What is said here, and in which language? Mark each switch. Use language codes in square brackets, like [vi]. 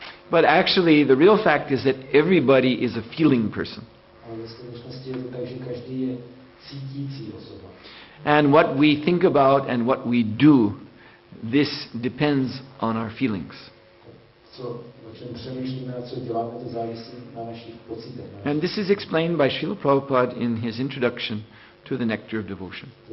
[en] But actually the real fact is that everybody is a feeling person. [cs] Ale ve skutečnosti je to tak, že každý je cítící osoba. [en] And what we think about and what we do, this depends on our feelings. [cs] O čem přemýšlíme a co děláme, to závisí na našich pocitech. [en] And this is explained by Srila Prabhupada in his introduction to the Nectar of Devotion.